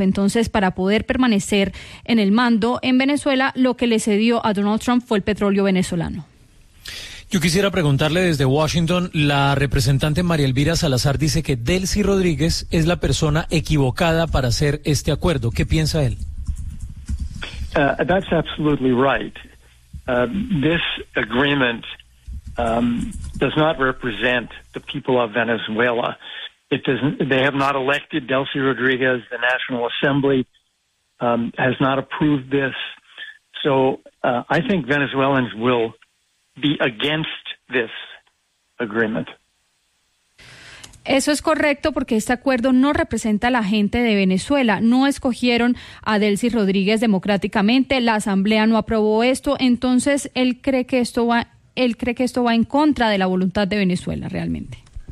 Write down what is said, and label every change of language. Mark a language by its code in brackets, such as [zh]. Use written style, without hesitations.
[es] Entonces, para poder permanecer en el mando en Venezuela, lo que le cedió a Donald Trump fue el petróleo venezolano. Yo quisiera preguntarle desde Washington, la representante María Elvira Salazar dice que Delcy Rodríguez es la persona equivocada para hacer este acuerdo. ¿Qué piensa él? [en] That's absolutely right. This agreement does not represent the people of Venezuela. It doesn't. They have not elected Delcy Rodríguez. The National Assembly has not approved this. So I think Venezuelans will be against this agreement. [es] Eso es correcto porque este acuerdo no representa a la gente de Venezuela. No escogieron a Delcy Rodríguez democráticamente. La Asamblea no aprobó esto. Entonces él cree que esto va en contra de la voluntad de Venezuela realmente.